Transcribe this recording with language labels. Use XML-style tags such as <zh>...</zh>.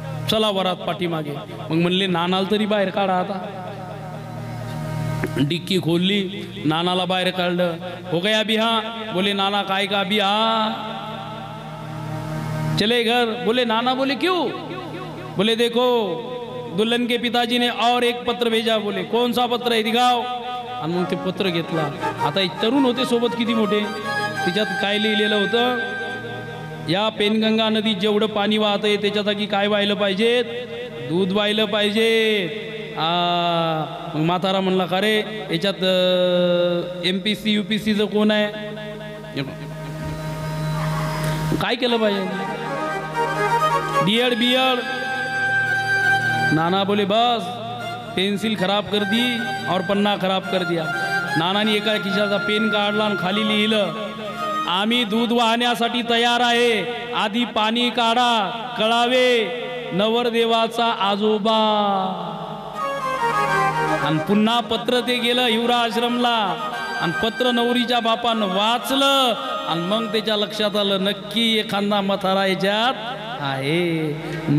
<mr>चला वरात पाठीमागे. मग म्हणले नानाला तरी बाहेर काढा. आता डिक्की खोलली नानाला बाहेर काढलं.</mr> <hi>हो गया बिहा. बोले नाना काय का बिहा चले घर. बोले नाना. बोले क्यों. बोले देखो दुल्हन के पिताजी ने और एक पत्र भेजा. बोले कौन सा पत्र है दिखाओ.</hi> <mr>आणि मग ते पत्र घेतला. आता एक तरुण होते सोबत किती मोठे. तिच्यात काय लिहिलेलं होतं या पेनगंगा नदीत जेवढं पाणी वाहतंय त्याच्या जागी काय व्हायला पाहिजे दूध व्हायला पाहिजे. मग म्हातारा म्हणला का रे याच्यात MPC UPCचं कोण आहे. काय केलं पाहिजे DED BED.</mr> <hi>नाना बोले बस पेन्सिल खराब कर दी और पन्ना खराब कर दिया.</hi> <mr>नानाने एका खिशाचा पेन काढला आणि खाली लिहिलं आम्ही दूध वाहण्यासाठी तयार आहे आधी पाणी काढा कळावे नवरदेवाचा आजोबा. आणि पुन्हा पत्र ते गेलं हिवरा आश्रमला आणि पत्र नवरीच्या बापानं वाचलं आणि मग त्याच्या लक्षात आलं नक्की एखादा मथारा याच्यात आहे.</mr>